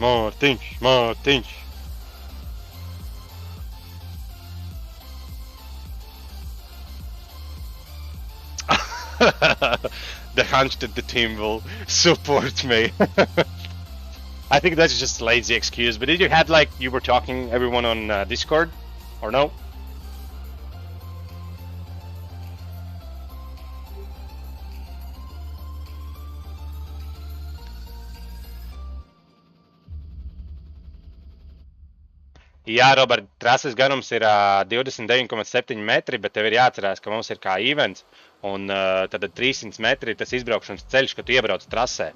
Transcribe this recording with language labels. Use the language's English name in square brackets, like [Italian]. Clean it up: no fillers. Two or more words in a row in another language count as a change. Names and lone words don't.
[English] The hunch that the team will support me. I think that's just a lazy excuse, but did you have like, you were talking everyone on Discord, or no? [Latvian] Jā, Robert, trases garums ir 29,7 metri, bet tev ir jāatcerās, ka mums ir kā events, un tad 300 metri ir tas izbraukšanas ceļš, kad tu iebrauc trasē.